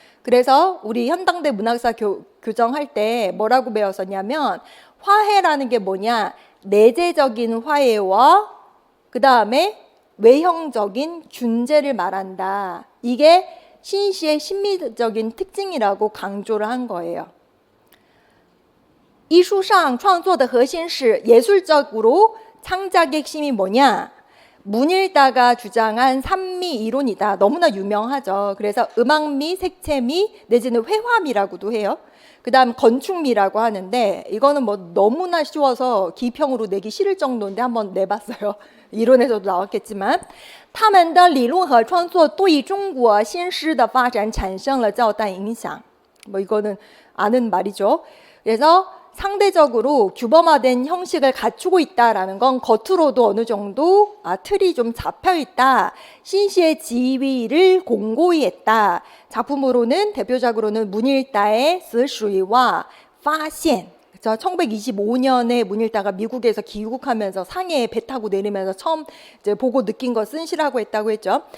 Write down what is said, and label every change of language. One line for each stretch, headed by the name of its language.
Korean: 그래서 우리 현당대 문학사 교정할 때 뭐라고 배웠었냐면 화해라는 게 뭐냐? 내재적인 화해와 그 다음에 외형적인 균제를 말한다. 이게 신시의 신미적인 특징이라고 강조를 한 거예요.
Chinese: 艺术上创作的核心是
Korean: 예술적으로 창작의 핵심이 뭐냐? 문일다가 주장한 삼미 이론이다. 너무나 유명하죠. 그래서 음악미, 색채미 내지는 회화미라고도 해요. 그 다음 건축미라고 하는데 이거는 뭐 너무나 쉬워서 기평으로 내기 싫을 정도인데 한번 내봤어요. 이론에서도 나왔겠지만
Chinese: 他们的理论和创作对中国新诗的发展产生了较大影响.
Korean: 뭐 이거는 아는 말이죠. 그래서 상대적으로 규범화된 형식을 갖추고 있다라는 건 겉으로도 어느 정도 틀이 좀 잡혀 있다. 신시의 지위를 공고히 했다. 작품으로는 대표적으로는 문일다의 死水와 发现 1925년에 문일다가 미국에서 귀국하면서 상해에 배 타고 내리면서 처음 이제 보고 느낀 것은 시라고 했다고 했죠.